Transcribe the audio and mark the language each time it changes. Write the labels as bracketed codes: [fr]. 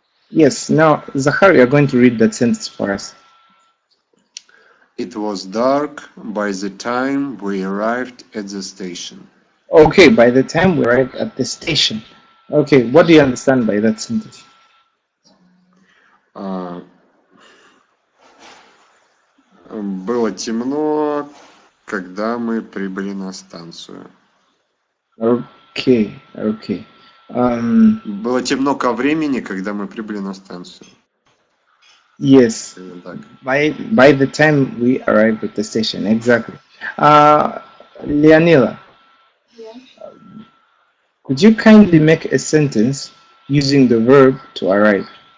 [en] Yes, now Zahar, you're going to read that sentence for us. It was dark by the time we arrived at the station. Okay, by the time we arrived at the station. Okay, what do you understand by that sentence? [ru] Было темно, когда мы прибыли на станцию. [en] Okay. [ru] Было темно ко времени, когда мы прибыли на станцию. [en] Yes. [ru] Так. [en] By the time we arrived at the station, exactly. Leonila, Yeah. could you kindly make a sentence using the verb to arrive?